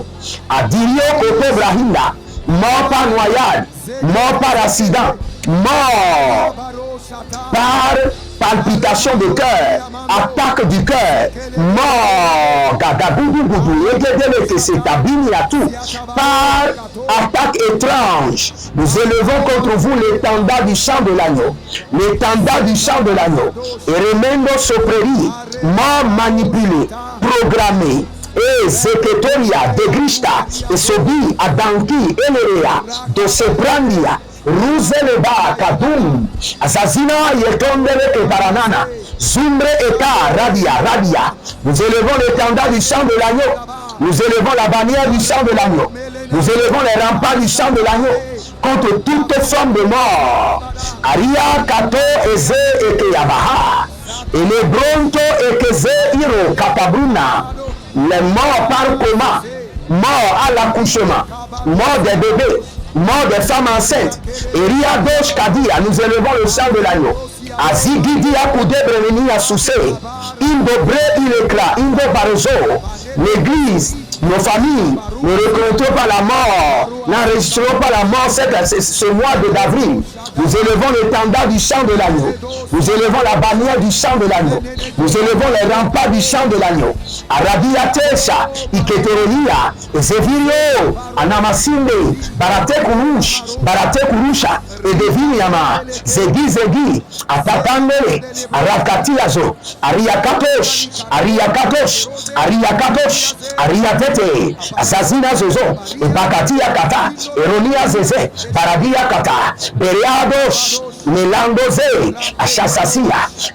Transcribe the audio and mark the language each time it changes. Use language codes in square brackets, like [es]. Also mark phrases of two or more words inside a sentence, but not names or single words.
[fr] Adirio Koto Brahila, mort par noyade, mort par accident, mort par palpitation de cœur, attaque du cœur, mort, par attaque étrange. Nous élevons contre vous l'étendard du sang de l'agneau, l'étendard du sang de l'agneau, et remendo sopreri, mort manipulé, programmé, et Zeketoria, Degrishta, et Sobi, Adanki, Elerea, Doseprandia, Ruzeleba, Kadum, Azazina, Yetondele, Keparanana, Zumbre, Eka, Radia. Nous élevons l'étendard du sang de l'agneau. Nous élevons la bannière du sang de l'agneau. Nous élevons les remparts du sang de l'agneau contre toute forme de mort. Aria, Kato, Eze, Ekeyabaha, et les Bronto, Ekeze, Iro, Kapabruna, les morts par coma, morts à l'accouchement, morts des bébés, mort des femmes enceintes. Et Riadosh Kadia, nous élevons le sang de l'agneau. Azigidi Akude Breveni Asuse, Indo Bre Ilekla, Indo Barezo, l'église, nos familles, ne reconnaîtront pas la mort, n'enregistreront pas la mort ce mois d'avril. Nous élevons l'étendard du sang de l'agneau. Nous élevons la bannière du sang de l'agneau. Nous élevons les remparts du sang de l'agneau. Arabia Tesha, Iketerelia, Zevirio, Anamasinde, Barate Kurusha, et Deviniama, Zegi, Atatandele, Arakatiazo, Ariakatosh, Ariatete, Azazina Zozo, et Bakatia Kata, Eronia Zeze, Baradia Kata, Beriadosh, Melandoze, Ashazazia,